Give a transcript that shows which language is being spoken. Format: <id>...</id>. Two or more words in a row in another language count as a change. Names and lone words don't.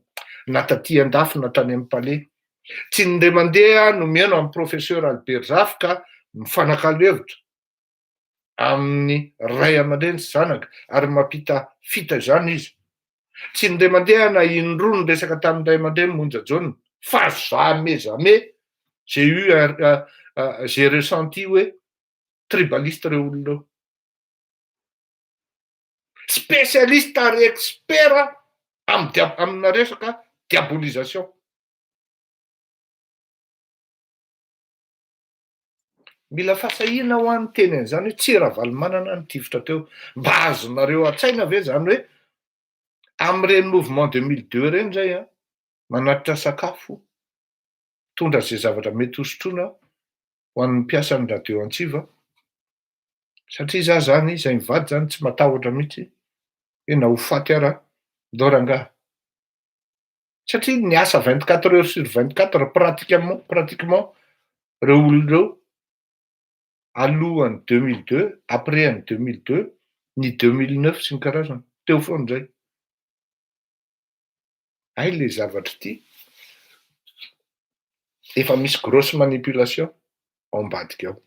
<mg>Na taty an-dafy na tany amin'ny palais. Tsy ndray mandeha no mihaino amin'ny professeur Albert Zafy ka mifanakalo hevitra amin'ny ray aman-dreny sy zanaka ary mampita fitazana izy. Tsy ndray mandeha na indroa ny resaka tamin'ny ray aman-dreny monja jaune fa</mg> <fr>jamais j'ai ressenti</fr> <mg>hoe tribaliste reo olona reo. spécialiste ary expert amina resaka diabolisation. Mila fahasahiana ho an'ny teny an'izany hoe tsy raha valomanana ny tifitra teo. Mba azonareo an-tsaina ve zany hoe am'ireny mouvement 2002 reny zay a, manatitra sakafo, tondra zay zavatra mety hosotroina ho an'ny mpiasan'ny radio Antsiva, satria za zany zay mivady zany tsy matahotra mihitsy hoe na ho faty ara ndao rangaha. Satria niasa</mg> <fr>24 heures sur 24 pratiquement</fr> <mg>reo olon'ireo alohan'ny 2002, après ny 2002, ny 2009 sy ny karazany, teo foana zay. Ay le zavatra ity efa misy</mg> <fr>grosse manipulation</fr> <mg>ao ambadika ao.</mg>